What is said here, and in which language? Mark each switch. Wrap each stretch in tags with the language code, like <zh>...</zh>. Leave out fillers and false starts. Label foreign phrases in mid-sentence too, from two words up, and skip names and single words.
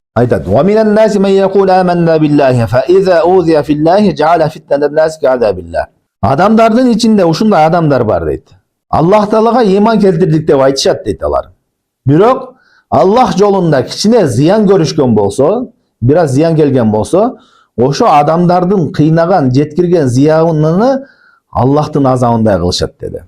<ar>Aytadi: "ومن الناس من يقول آمنا بالله فإذا أوذي في الله جعل فتنة الناس كعذاب الله."</ar> <ky>Adamdardын içinde ушундай адамдар бар дейт. Аллах Таалага иман келтирдик деп айтышат дейт алар. Бирок Аллах жолунда кичине зыян көрүшкөн болсо, бир аз зыян келген болсо, ошо адамдардын кыйнаган, жеткирген зыянын Аллахтын азабындай кылышат деди.</ky>